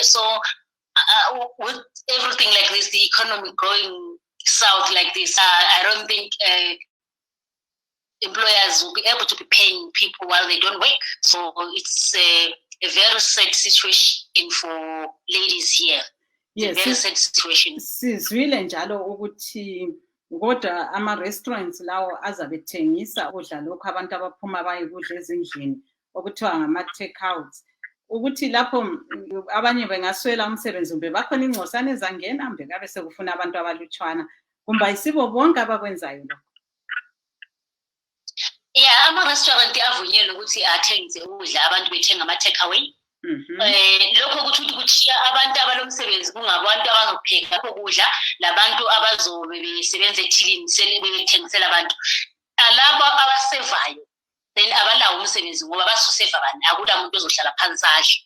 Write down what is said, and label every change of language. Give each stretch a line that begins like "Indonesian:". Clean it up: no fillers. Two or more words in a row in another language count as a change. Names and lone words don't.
English: So with everything like this, the economy going south like this, I don't think employers will be able to be paying people while they don't work. So it's a very sad situation for ladies here. Yes, very sad situation.
North Ndebele: Sizwile njalo ukuthi kodwa ama-restaurants lawo azabethengisa ukudla lokhu abantu abaphuma bayikudla ezindlini okuthiwa ngama-take-outs, ukuthi lapho abanye bengaswela umsebenzi kumbe bakhona ingcosana ezangena mbe kabe sekufuna abantu abalutshwana kumbe ayisibo bonke abakwenzayo lokho. Yeah, ama-restaurant avunyelwe ukuthi athengise ukudla abantu bethenga ama-take-away. Lokho kuthi kuthiya abantu abalomsebenzi kungabantu abazopheka lokho kudla labantu abazobe besebenza ethilini bethengisela abantu. Alabo abasevayo then abalawo umsebenzi ngoba basoseva abantu akula muntu ozohlala phansi adle.